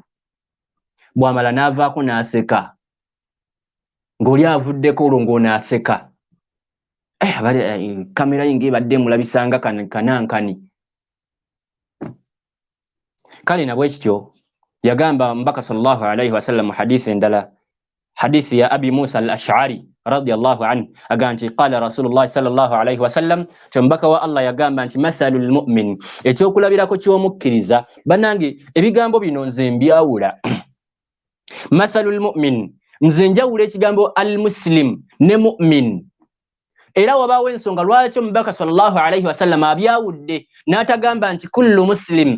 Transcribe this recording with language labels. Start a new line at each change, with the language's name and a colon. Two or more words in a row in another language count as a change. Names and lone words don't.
Ganda: Bw'amala n'avaako n'aseka, ng'oli avuddeko olwo ng'onaaseka. Kamera ye ng'ebadde mulabisanga kanankani. Kale na bwe kityo yagamba Mbaka
Arabic: صلى الله عليه وسلم
Ganda: hadithi endala, hadithi ya Abi Musa al-Ash'ari
Arabic: رضي الله عنه
Ganda: aga nti
Arabic: قال رسول الله صلى الله عليه وسلم,
Ganda: Mbaka wa Allah yagamba nti
Arabic: مثل المؤمن,
Ganda: ekyokulabirako ky'omukkiriza. Bannange ebigambo bino nze mbyawula.
Arabic: مثل المؤمن,
Ganda: nze njawula ekigambo al-muslim ne mu'min. Era wabaawo ensonga lwaki Omubaka
Arabic: صلى الله عليه وسلم
Ganda: abyawudde n'atagamba nti
Arabic: كل مسلم.